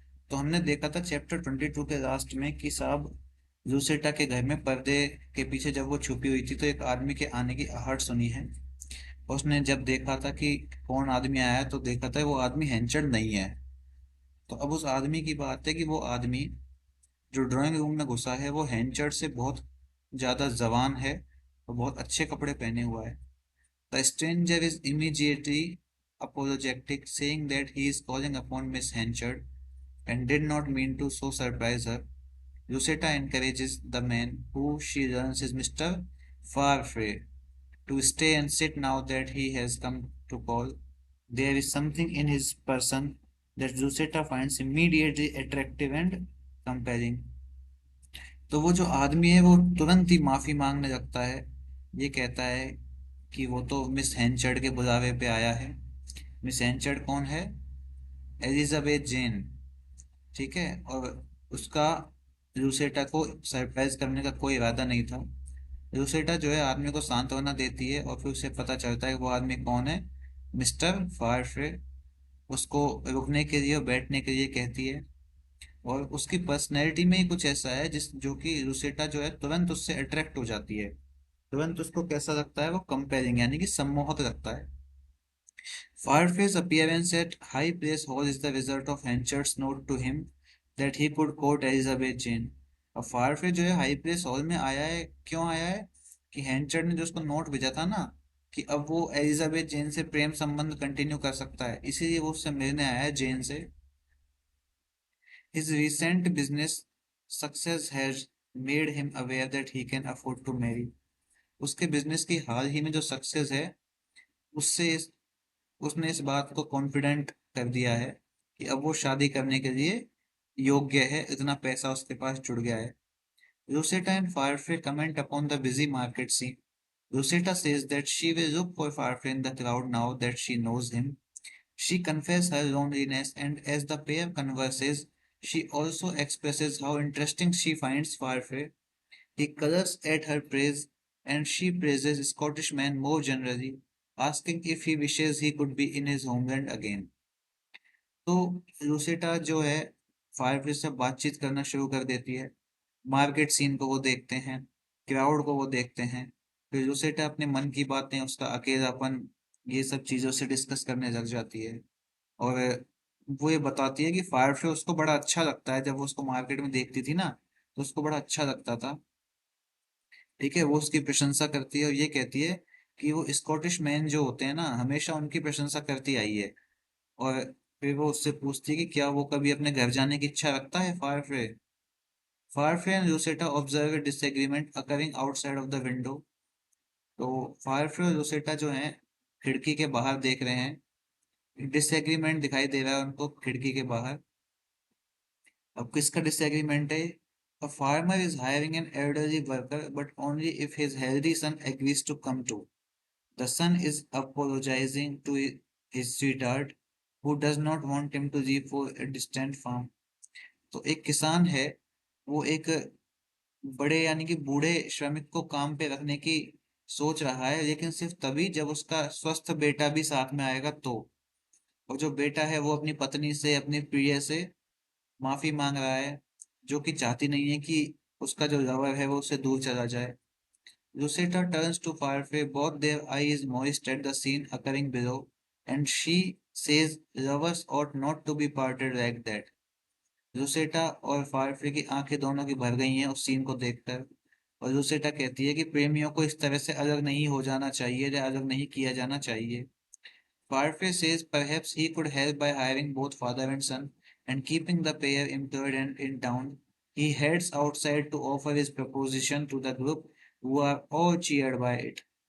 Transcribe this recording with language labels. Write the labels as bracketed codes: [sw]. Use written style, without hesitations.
[hi] तो हमने देखा था चैप्टर 22 के लास्ट में कि साहब लूसेटा के घर में पर्दे के पीछे जब वो छुपी हुई थी तो एक आदमी के आने की आहट सुनी है। उसने जब देखा था कि कौन आदमी आया है तो देखा था वो आदमी हैंचर्ड नहीं है। तो अब उस आदमी की बात है कि वो आदमी जो ड्राइंग रूम में घुसा है वो हैंचर्ड से बहुत ज़्यादा जवान है और बहुत अच्छे कपड़े पहने हुआ है। [en] The stranger is immediately apologetic, saying that he is calling upon Miss Henchard and did not mean to so surprise her. Lucetta encourages the man, who she learns is Mr. Farfrae, to stay and sit now that he has come to call. There is something in his person that Lucetta finds immediately attractive and compelling. [hi] तो वो जो आदमी है वो तुरंत ही माफी मांगने लगता है। ये कहता है कि वो तो मिस हैंचर्ड के बुलावे पे आया है। मिस हैंचर्ड कौन है? एलिजाबेथ जेन। ठीक है, और उसका लूसेटा को सरप्राइज करने का कोई इरादा नहीं था। लूसेटा जो है आदमी को सांत्वना देती है और फिर उसे पता चलता है कि वो आदमी कौन है, मिस्टर फारफ्रे। उसको रुकने के लिए और बैठने के लिए कहती है। और उसकी पर्सनैलिटी में ही कुछ ऐसा है जिस जो कि लूसेटा जो है तुरंत उससे अट्रैक्ट हो जाती है। तुरंत उसको कैसा लगता है, वो कंपेलिंग यानी कि सम्मोहक लगता है। [en] Firefly's appearance at High Place Hall is the result of Henchard's note to him that he could court Elizabeth Jane। [hi] अब फायरफेस जो है हाई प्लेस हॉल में आया है, क्यों आया है? कि हैंचर्ड ने जो उसको नोट भेजा था ना कि अब वो एलिजाबेथ जेन से प्रेम संबंध कंटिन्यू कर सकता है, इसीलिए वो उससे मिलने आया है, जेन से। [en] His recent business success has made him aware that he can afford to marry। [hi] उसके बिजनेस की हाल ही में जो सक्सेस है उससे उसने इस बात को कॉन्फिडेंट कर दिया है कि अब वो शादी करने के लिए योग्य है, इतना पैसा उसके पास जुड़ गया है। [en] Rosetta and Firefly comment upon the busy market scene। Rosetta says that she will look for Firefly in the crowd now that she knows him। She confesses her loneliness, and as the pair converses, she also expresses how interesting she finds Firefly। He colors at her praise, and she praises Scottish man more generally, asking if he wishes he could be in his homeland again। [hi] तो लूसेटा जो है फायरफिश से बातचीत करना शुरू कर देती है। मार्केट सीन को वो देखते हैं, क्राउड को वो देखते हैं। फिर लूसेटा अपने मन की बातें, उसका अकेलापन, ये सब चीज़ों से डिस्कस करने लग जाती है। और वो ये बताती है कि फायरफिश उसको बड़ा अच्छा लगता है, जब वो उसको मार्केट में देखती थी ना तो उसको बड़ा अच्छा लगता था। ठीक है, वो उसकी प्रशंसा करती है और ये कहती है कि वो स्कॉटिश मैन जो होते हैं ना हमेशा उनकी प्रशंसा करती आई है। और फिर वो उससे पूछती है कि क्या वो कभी अपने घर जाने की इच्छा रखता है फायरफ्रे। [en] Farfrae and Lucetta observe disagreement occurring outside of the window. [hi] तो फायरफ्रे और लूसेटा जो हैं खिड़की के बाहर देख रहे हैं। डिसएग्रीमेंट दिखाई दे रहा है उनको खिड़की के बाहर। अब किसका डिसएग्रीमेंट है? [en] A farmer is hiring an elderly worker but only if his healthy son agrees to come too। The son is apologizing to his sweetheart who does not want him to leave for a distant farm। [hi] तो एक किसान है, वो एक बड़े यानी कि बूढ़े श्रमिक को काम पे रखने की सोच रहा है, लेकिन सिर्फ तभी जब उसका स्वस्थ बेटा भी साथ में आएगा तो। और जो बेटा है वो अपनी पत्नी से, अपनी प्रिय से माफी मांग रहा है, जो कि चाहती नहीं है कि उसका जो लवर है वो उससे दूर चला जाए। [en] Lucetta turns to Firefly, both their eyes moist at the scene occurring below, and she says lovers ought not to be parted like that। [hi] लुसेटा और फायरफ्री की आंखें दोनों की भर गई हैं उस सीन को देखकर। और लुसेटा कहती है कि प्रेमियों को इस तरह से अलग नहीं हो जाना चाहिए या अलग नहीं किया जाना चाहिए। [en] Farfrae says perhaps he could help by hiring both father and son and keeping the pair employed and in town। He heads outside to offer his proposition to the group, who are all cheered by it।